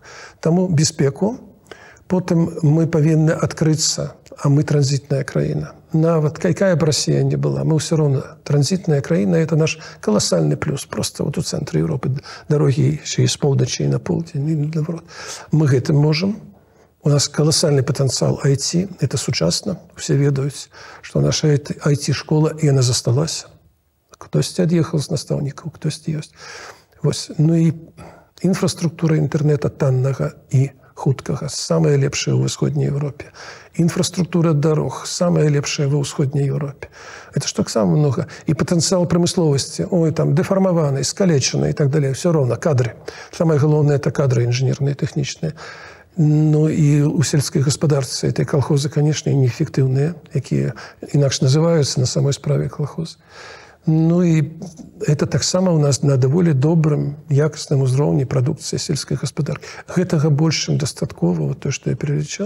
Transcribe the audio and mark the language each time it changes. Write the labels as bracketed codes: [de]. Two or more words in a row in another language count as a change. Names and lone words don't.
[be] Таму бяспеку, потым мы павінны адкрыцца, а мы транзітная краіна. Нават якая б Расія не была, мы ўсё роўна транзітная краіна, это наш каласальны плюс просто вот у цэнтры Еўропы, дарогі ще і з поўначы і на поўдзень, і наоборот. Мы гэтым можам. [ru] У нас колоссальный потенциал IT, это сучасно, все ведаюць, что наша IT-школа, и она засталась. [be] Хтосьці ад'ехаў з настаўнікаў, хтосьці ёсць. Вось. Ну і інфраструктура інтэрнета таннага і хуткага, самая лепшая ў усходняй Европе. Инфраструктура дорог, самая лепшая ва ўсходняй Европе. [ru] Это ж таксама много. И потенциал промысловости, ой, там, деформованный, скалеченный и так далее. Все равно, кадры. Самое главное – это кадры инженерные, техничные. [be] Ну і у сельскай гаспадарцы этой колхозы, конечно, неэффектыўныя, якія інакш называюцца на самой справе колхоз. Ну і это таксама у нас на даволі добрым, якасным узроўні прадукцыі сельскай гаспадаркі. Гэтага больш, чым дастаткова, вот то, што я пералічаў.